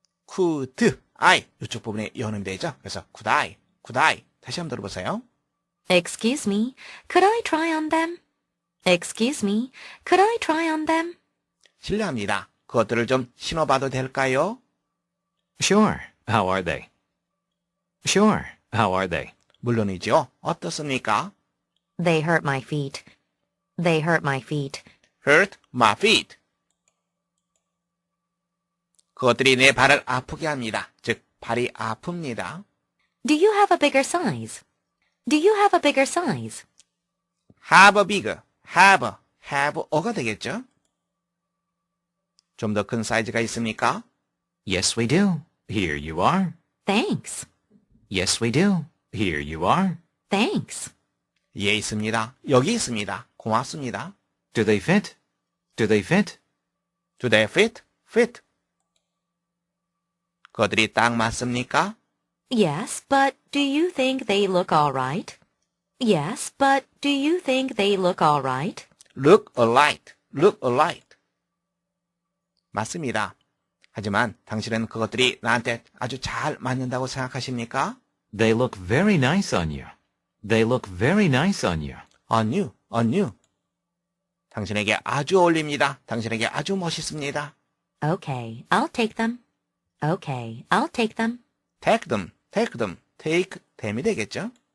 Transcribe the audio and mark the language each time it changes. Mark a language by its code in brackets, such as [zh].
[en] could I [ko] 이쪽 부분에 연음이 되죠. 그래서 could I 다시 한번 들어보세요. [en] Excuse me, could I try on them? Excuse me, could I try on them? [ko] 실례합니다. 그것들을 좀 신어봐도 될까요? [en] Sure. How are they? Sure. How are they? [ko] 물론이죠. 어떻습니까? [en] They hurt my feet. They hurt my feet. hurt my feet. [ko] 그것들이 내 발을 아프게 합니다. 즉, 발이 아픕니다. [en] Do you have a bigger size? Do you have a bigger size? have a big, have a [ko] 가 되겠죠? 좀 더 큰 사이즈가 있습니까? [en] Yes, we do. Here you are. Thanks. Yes, we do. Here you are. Thanks. [ko] 예, 있습니다. 여기 있습니다. 고맙습니다. [en] Do they fit? Do they fit? Do they fit? fit. [ko] 그것들이 딱 맞습니까? [en] Yes, but do you think they look all right? Yes, but do you think they look all right? look alike, look alike. [ko] 맞습니다. 하지만 당신은 그것들이 나한테 아주 잘 맞는다고 생각하십니까? [en] They look very nice on you. They look very nice on you. on you. [ko] 당신에게 아주 어울립니다. 당신에게 아주 멋있습니다. [en] Okay, I'll take them. Okay, I'll take them. take them. take them [ko] 이 되겠죠?